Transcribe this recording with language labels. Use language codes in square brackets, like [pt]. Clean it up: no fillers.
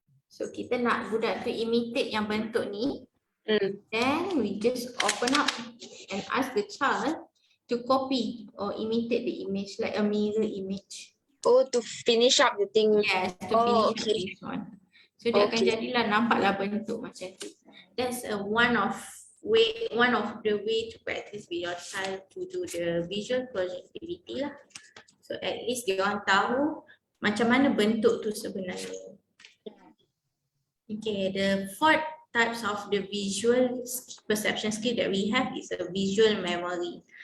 [ms] So kita nak budak tu imitate yang bentuk ni. [en] Then we just open up and ask the child to copy or imitate the image like a mirror image. Oh, to finish up the thing. Yes, to finish up this one. [ms] So dia akan jadilah nampaklah bentuk macam tu. [en] That's one of the way to practice with your child to do the visual closure activity lah. [ms] So at least dia orang tahu macam mana bentuk tu sebenarnya. [en] Okay, the fourth types of the visual perception skill that we have is a visual memory.